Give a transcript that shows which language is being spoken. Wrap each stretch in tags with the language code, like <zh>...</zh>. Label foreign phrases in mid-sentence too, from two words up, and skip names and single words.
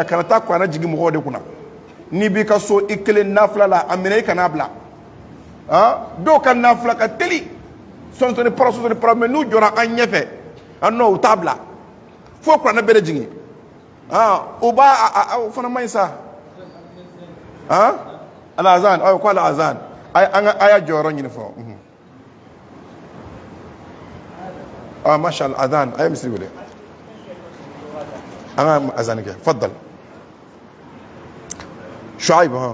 <bm>kana taa kuranɛ jigin mɔgɔw de kunna n'i b'i ka so i kelen nafila la a minɛ i kan'a bila dɔw ka nafila ka teli sɔnsɔnni para mais n'u jɔra an ɲɛfɛ non u t'a bila fo kuranɛ bɛɛ de jigin o o fana man ɲi sa al-azan ko al-azan an ka aya jɔyɔrɔ ɲini fɔlɔ</bm> <ar>ما شاء الله</ar> <bm>azan a ye misiri wele an ka azan kɛ faddal Shuaib</bm>